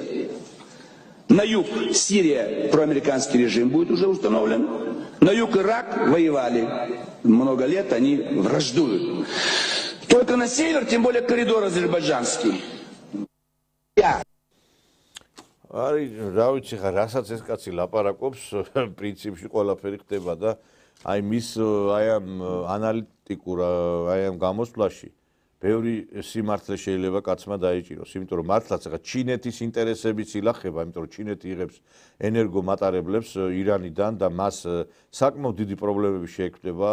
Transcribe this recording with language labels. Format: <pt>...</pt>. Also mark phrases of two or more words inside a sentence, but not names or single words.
<ru>На юг Сирия, проамериканский режим будет уже установлен. На юг Ирак воевали. Много лет они враждуют. Только на север, тем более коридор азербайджанский. Ari,</ru> <ka>რა ვიცი ხა, რასაც ეს კაცი ლაპარაკობს, პრინციპში ყველაფერი ხდება და აი მის აი ამ ანალიტიკურ აი ამ გამოსვლაში ბევრი სიმართლე შეიძლება კაცმა დაიჭიროს, იმიტომ რომ მართლაც ხა ჩინეთის ინტერესებიც ილახება, იმიტომ რომ ჩინეთი იღებს ენერგომატარებლებს ირანიდან და მას საკმაოდ დიდი პრობლემები შეექმნება,</ka>